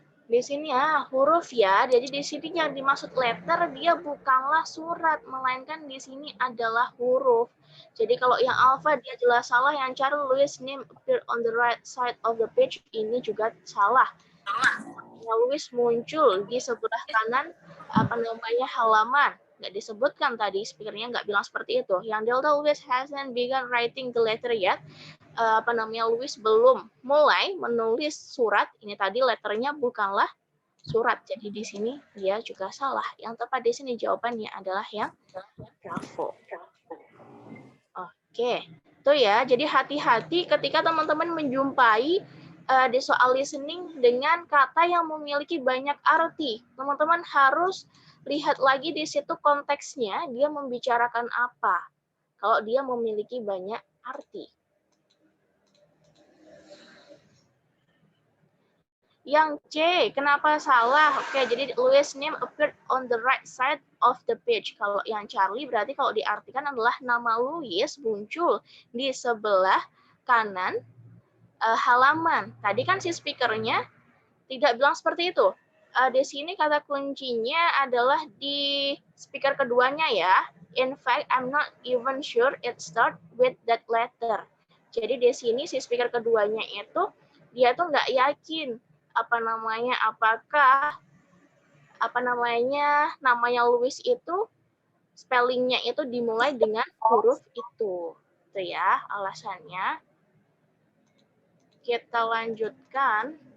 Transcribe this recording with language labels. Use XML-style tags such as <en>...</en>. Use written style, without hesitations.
<id>Di sini huruf ya. Jadi di sini yang dimaksud letter dia bukanlah surat, melainkan di sini adalah huruf. Jadi kalau yang alpha dia jelas salah, yang Charles</id> <en>Louis name appear on the right side of the page</en> <id>ini juga salah. Louis muncul di sebelah kanan halaman. Nggak disebutkan tadi, speakernya nggak bilang seperti itu.</id> <en>Yang Delta Louis hasn't begun writing the letter yet.</en> <id>Louis belum mulai menulis surat. Ini tadi letternya bukanlah surat. Jadi di sini dia juga salah. Yang tepat di sini jawabannya adalah yang bravo. Oke, itu ya. Jadi hati-hati ketika teman-teman menjumpai di soal listening dengan kata yang memiliki banyak arti. Teman-teman harus lihat lagi di situ konteksnya dia membicarakan apa. Kalau dia memiliki banyak arti. Yang C, kenapa salah? Oke, jadi</id> <en>Louis name appeared on the right side of the page.</en> <id>Kalau yang Charlie berarti kalau diartikan adalah nama Louis muncul di sebelah kanan halaman. Tadi kan si speakernya tidak bilang seperti itu. Di sini kata kuncinya adalah di speaker keduanya ya.</id> <en>In fact, I'm not even sure it start with that letter.</en> <id>Jadi di sini si speaker keduanya itu dia tuh nggak yakin apakah namanya Louis itu spellingnya itu dimulai dengan huruf itu. Itu ya alasannya. Kita lanjutkan.</id>